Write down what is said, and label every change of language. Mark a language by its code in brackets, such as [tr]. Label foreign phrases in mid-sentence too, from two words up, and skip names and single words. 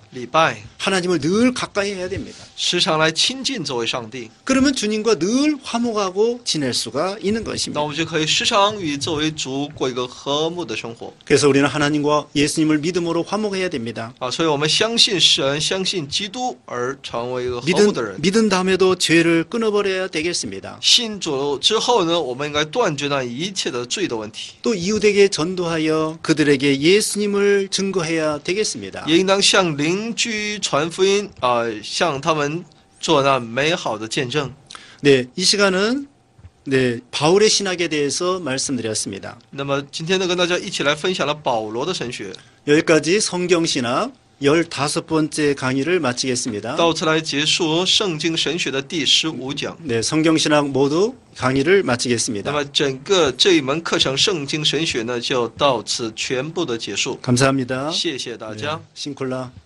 [zh] 礼拜， [ko] 하나님을 늘 가까이 해야 됩니다. [zh] 时常来亲近这位上帝。 [ko] 그러면 주님과 늘 화목하고 지낼 수가 있는 [zh] 那 [ko] 것입니다. [zh] 我们就可以时常与这位主过一个和睦的生活。 [ko] 그래서 우리는 하나님과 예수님을 믿음으로 화목해야 됩니다. [zh] 所以我们相信神，相信基督，而成为一个和睦的人。 [ko] 믿은 다음에도 죄를 끊어버려야 되겠습니다. [zh] 信主之后呢，我们应该断绝那一切的罪的问题， [ko] 또 이웃에게 전도하여 그들에게 예수님을 증거해야 되겠습니다. [zh] 也应当向邻居传福音，向他们做那美好的见证。 [ko] 네, 이 시간은 바울의 신학에 대해서 말씀드렸습니다. [zh] 那么今天呢，跟大家一起来分享了保罗的神学。 [ko] 여기까지 성경신학 15번째 강의를 마치겠습니다. [zh] 到此来结束圣经神学的第15讲。 [ko] 네, 성경신학 모두 강의를 [zh] 那 [ko] 마치겠습니다. [zh] 么整个这一门课程圣经神学呢，就到此全部的结束。 [ko] 감사합니다. [zh] 谢谢大家。 싱콜라.